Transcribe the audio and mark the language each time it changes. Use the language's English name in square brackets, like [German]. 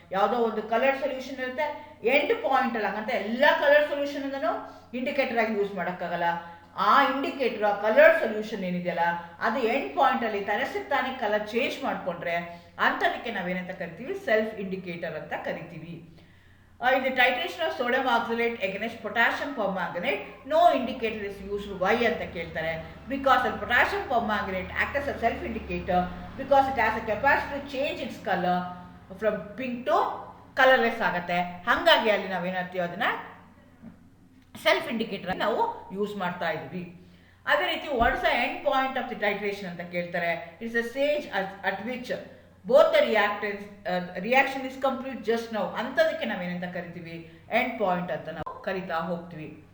[Kannada] ಯಾವುದೋ ಒಂದು colour solution ಇರುತ್ತೆ, ಎಂಡ್ ಪಾಯಿಂಟ್ ಅಲ್ಲ, ಹಂಗಂತ ಎಲ್ಲ ಕಲರ್ ಸೊಲ್ಯೂಷನ್ ಅನ್ನು ಇಂಡಿಕೇಟರ್ ಆಗಿ ಯೂಸ್ ಮಾಡೋಕ್ಕಾಗಲ್ಲ. ಆ ಇಂಡಿಕೇಟರ್ ಆ ಕಲರ್ ಸೊಲ್ಯೂಷನ್ ಏನಿದೆಯಲ್ಲ ಅದು ಎಂಡ್ ಪಾಯಿಂಟಲ್ಲಿ ತಾನೇ ಕಲರ್ ಚೇಂಜ್ ಮಾಡಿಕೊಂಡ್ರೆ ಅಂಥದಕ್ಕೆ ನಾವೇನಂತ ಕರಿತೀವಿ, ಸೆಲ್ಫ್ ಇಂಡಿಕೇಟರ್ ಅಂತ ಕರಿತೀವಿ. [English] In the titration of sodium oxalate against potassium permanganate, no indicator is used. Why [Kannada] ಅಂತ ಕೇಳ್ತಾರೆ? [English] Because the potassium permanganate acts as a self indicator because it has a capacity to change its color from pink to colorless [Kannada] ಆಗುತ್ತೆ. ಹಾಗಾಗಿ ಅಲ್ಲಿ ನಾವೇನಂತೀವಿ ಅದನ್ನ self indicator ನಾವು use ಮಾಡ್ತಾ ಇದ್ವಿ. ಅದೇ ರೀತಿ [English] what's the end point of the titration [Kannada] ಅಂತ ಕೇಳ್ತಾರೆ. [English] It's a stage at which both the reaction is complete just now. [Kannada] ಅಂಥದಕ್ಕೆ ನಾವೇನಂತ ಕರಿತೀವಿ, ಎಂಡ್ ಪಾಯಿಂಟ್ ಅಂತ ನಾವು ಕರಿತಾ ಹೋಗ್ತೀವಿ.